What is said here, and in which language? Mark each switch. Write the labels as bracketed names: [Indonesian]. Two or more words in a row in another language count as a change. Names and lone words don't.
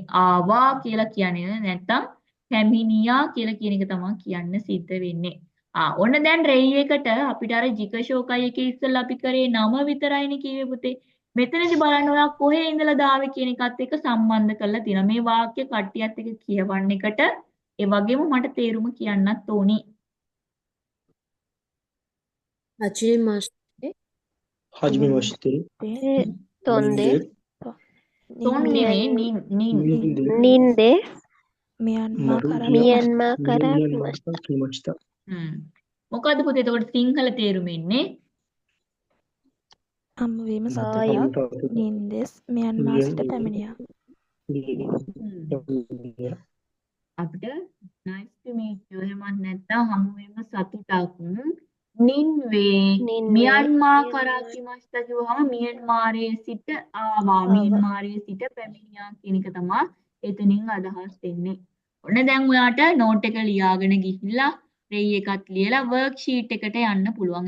[Sinhala] ආවා කියලා කියන්නේ නැත්නම් පැමිණියා කියලා කියන එක තමයි කියන්න සිද්ධ වෙන්නේ. ඔන්න දැන් රෙයි එකට අපිට අර ජිකෂෝකයි එකේ ඉස්සෙල්ලා අපි කරේ නම විතරයිනේ කිව්වේ පුතේ. මෙතනදී බලන්න ඔයා කොහේ ඉඳලාද ආවේ කියන එකත් එක්ක සම්බන්ධ කරලා තියෙනවා. මේ වාක්‍ය කට්ටියත් එක්ක කියවන්න එකට ඒ වගේම මට තේරුම කියන්නත් ඕනි. [Japanese] はじめまして, はじめまして, トンです. [Sinhala] තොන් නෙමෙයි නින්. [Japanese] ニンです. ミャンマーからミャンマーから来ました. kimashita. [Sinhala] මොකද්ද පුතේ එතකොට සිංහල තේරුම ඉන්නේ? හමුවීම සතුටක් Ayu. නින්දෙස් මියන්මාර් සිට පැමිණියා. අපිට [English] nice to meet you [Sinhala] එහෙමත් නැත්නම් හමු වීම සතුටක්. නින්වේ Ninve. [Japanese] ミャンマーから来ました [Sinhala] කිව්වහම මියන්මාරයේ සිට ආවා. මියන්මාරයේ සිට පැමිණියා කියන එක තමයි එතනින් අදහස් වෙන්නේ. ඔන්න දැන් ඔයාට නෝට් එක ලියාගෙන ගිහිල්ලා රෙයි එකත් ලියලා වර්ක්ෂීට් එකට යන්න පුළුවන්.